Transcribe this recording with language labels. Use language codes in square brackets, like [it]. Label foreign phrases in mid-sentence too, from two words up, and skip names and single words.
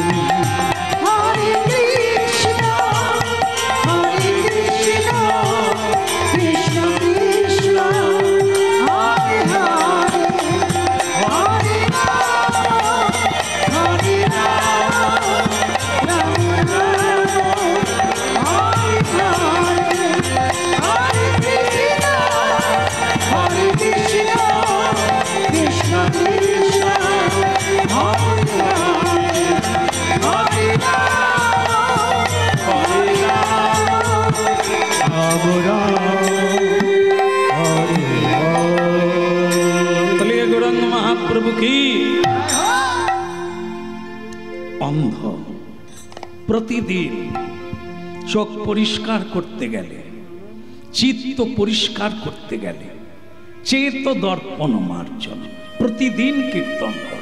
[sa] হরে কৃষ্ণ কৃষ্ণ কৃষ্ণ হরে হরে হরে রাম রাম রাম হরে হরে হরে কৃষ্ণ কৃষ্ণ কৃষ্ণ হরে হরে হরে [bn] বলিয়ে গৌরাঙ্গ মহাপ্রভু কি অন্ধ প্রতিদিন চোখ পরিষ্কার করতে গেলে, চিত্ত পরিষ্কার করতে গেলে [sa] চেত দর্পণ মার্জন [bn] প্রতিদিন কীর্তন কর।